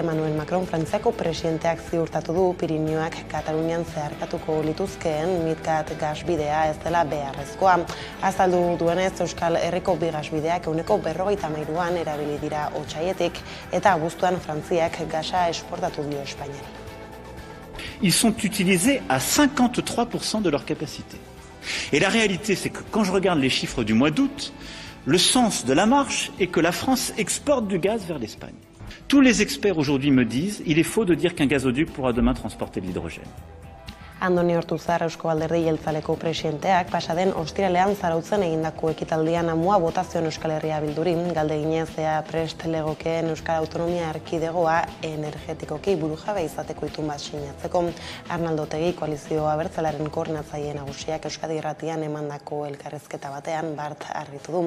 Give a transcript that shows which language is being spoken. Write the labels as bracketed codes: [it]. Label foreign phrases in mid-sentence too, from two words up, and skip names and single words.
[eu] Emmanuel Macron Frantziako presidenteak ziurtatu du Pirinioak Katalunian zeharkatuko lituzkeen midcat gasbidea ez dela beharrezkoa. Azaldu duenez, Euskal Herriko bi gasbideak 53an erabili dira otsaietik eta abuztuan Frantziak gasa esportatu dio Espainiari. [fr] Ils sont utilisés à 53% de leur capacité. Et la réalité, c'est que quand je regarde les chiffres du mois d'août, le sens de la marche est que la France exporte du gaz vers l'Espagne. Tous les experts aujourd'hui me disent qu'il est faux de dire qu'un gazoduc pourra demain transporter de l'hydrogène. [eu] Andoni Ortuzar Eusko Alderdi Jeltzaleko presidenteak pasaden ostiralean Zarautzen egindako ekitaldian amua botazioan Euskal Herria Bildurin, galdeginez ea prest legokeen Euskal Autonomia Erkidegoa energetikoki burujabe izateko itun bat sinatzeko. Arnaldo Otegi koalizio abertzalaren koordinatzaile nagusiak Euskadi Irratian emandako elkarrizketa batean bart argitu du.